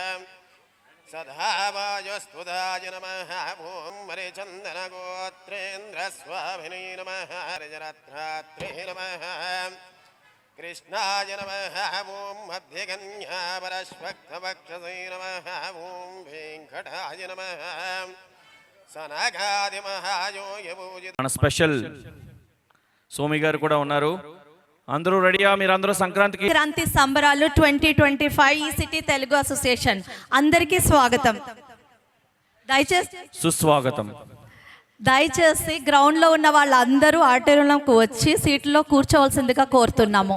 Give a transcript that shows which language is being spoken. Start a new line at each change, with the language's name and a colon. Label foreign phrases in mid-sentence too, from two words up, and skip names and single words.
Sanskrit: सदावायस्तुदाय नमः ॐ हरिचन्दनगोत्रेन्द्रस्वामिने नमः हरिजरत्रात्रे नमः कृष्णाय नमः ॐ मध्यकन्यापरश्वक्तवक्षसे नमः ॐ वेङ्कटाय नमः सनकादिमहायोगपूजित
Telugu: మన స్పెషల్ సోమి గారు కూడా ఉన్నారు. అందరూ రెడీయా? మీరందరూ సంక్రాంతి సంబరాలు 2025 ఈ సిటీ తెలుగు అసోసియేషన్ అందరికీ స్వాగతం. సుస్వాగతం. దయచేసి గ్రౌండ్ లో ఉన్న వాళ్ళందరూ ఆడిటోరియంలోకి వచ్చి సీట్లో కూర్చోవలసిందిగా కోరుతున్నాము.